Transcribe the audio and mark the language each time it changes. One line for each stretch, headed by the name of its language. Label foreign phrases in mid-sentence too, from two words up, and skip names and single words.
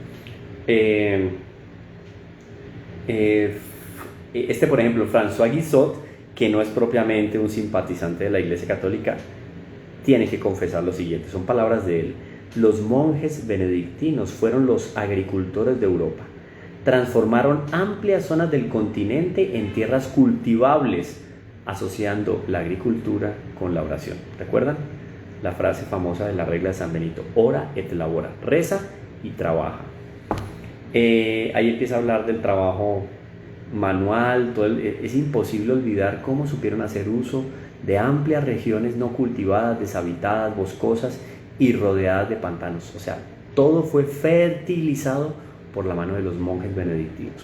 Spanish: Por ejemplo, François Guizot, que no es propiamente un simpatizante de la Iglesia Católica, tiene que confesar lo siguiente, son palabras de él: los monjes benedictinos fueron los agricultores de Europa, transformaron amplias zonas del continente en tierras cultivables, asociando la agricultura con la oración. ¿Recuerdan la frase famosa de la regla de San Benito?
Latin: Ora et labora,
Spanish: reza y trabaja. Ahí empieza a hablar del trabajo manual, es imposible olvidar cómo supieron hacer uso de amplias regiones no cultivadas, deshabitadas, boscosas y rodeadas de pantanos. O sea, todo fue fertilizado por la mano de los monjes benedictinos.